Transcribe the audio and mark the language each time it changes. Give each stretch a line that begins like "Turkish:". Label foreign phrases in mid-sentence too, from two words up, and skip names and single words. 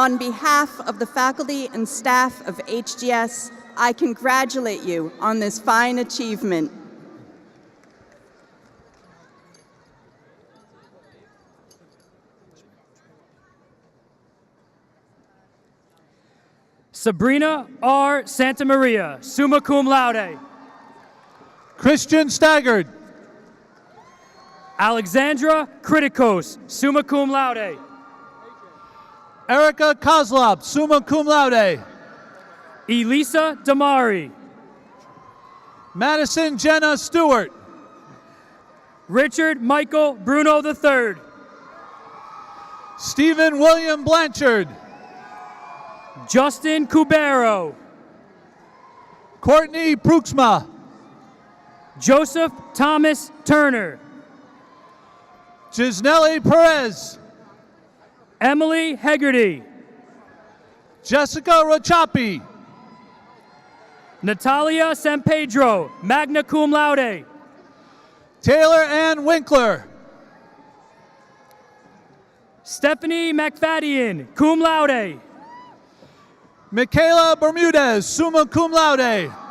English: the faculty and staff of HGS, I congratulate you on this fine achievement. Sabrina R.
Latin: Santamaria, summa cum laude.
English: Christian Staggard.
Latin: Alexandra Kritikos, summa cum laude. Erica Kozlop, summa cum laude.
English: Elisa Damari. Madison Jenna Stewart. Richard Michael Bruno III. Stephen William Blanchard. Justin Cubero. Courtney Bruxma. Joseph Thomas Turner. Gisnelli Perez. Emily Hegarty. Jessica Rachapi. Natalia San Pedro,
Latin: magna cum laude.
English: Taylor Ann Winkler. Stephanie McFadden,
Latin: cum laude. Michaela Bermudez, summa cum laude.